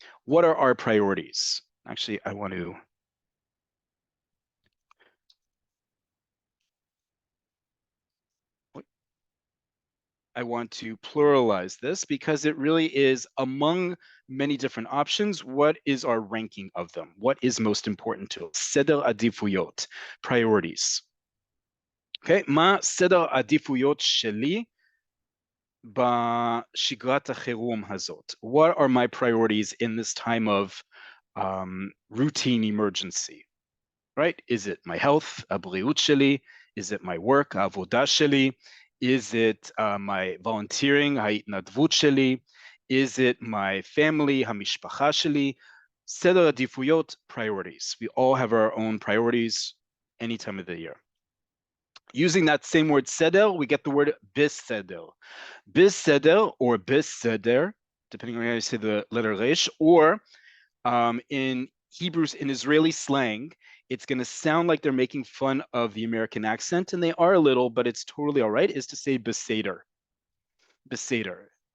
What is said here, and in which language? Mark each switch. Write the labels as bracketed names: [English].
[English] What are our priorities? Actually, I want to pluralize this because it really is among many different options. What is our ranking of them? What is most important to us? [Hebrew] Seder adifuyot, [English] priorities. [Hebrew] Okay, מה סדר העדיפויות שלי בשגרת החירום הזאת? [English] What are my priorities in this time of routine emergency? Right? Is it my health, [Hebrew] הבריאות שלי? [English] Is it my work, [Hebrew] העבודה שלי? [English] Is it my volunteering, [Hebrew] ההתנדבות שלי? [English] Is it my family, [Hebrew] המשפחה שלי? סדר עדיפויות, priorities. [English] We all have our own priorities any time of the year. Using that same word seder, we get the word biseder. Biseder or biseder, depending on how you say the letter resh, or in Hebrews, in Israeli slang, it's going to sound like they're making fun of the American accent, and they are a little, but it's totally all right, is to say beseder. Beseder.